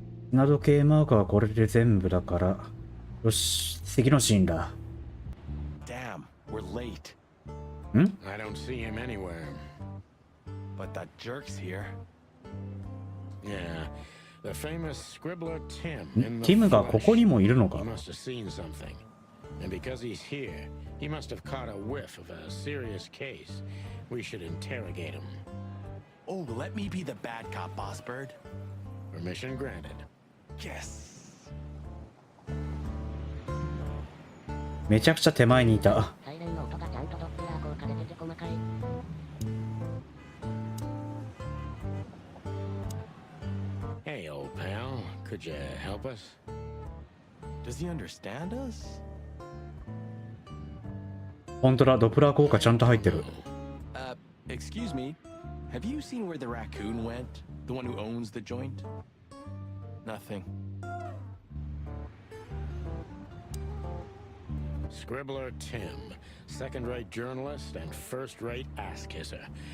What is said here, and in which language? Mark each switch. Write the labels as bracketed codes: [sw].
[ja] 砂時計マークはこれで全部だから。よし、次のシーンだ。 [en] Damn, we're late. I don't see him anywhere. But that jerk's here. Yeah, the famous scribbler Tim. [ja] ティムがここにもいるのか。 [en] He must have seen something. And because he's here, he must have caught a whiff of a serious case. We should interrogate him. Oh, let me be the bad cop, Boss Bird. Permission granted. Yes. [ja] めちゃくちゃ手前にいた。サイレンの音がちゃんとドップラー効果で出て細かい。 [en] Hey, old pal, could you help us? Does he understand us? [ja] 本当だ、ドップラー効果ちゃんと入ってる。 [en] Excuse me. Have you seen where the raccoon went? The one who owns the joint? Nothing. Scribbler Tim, second-rate journalist and first-rate ass-kisser.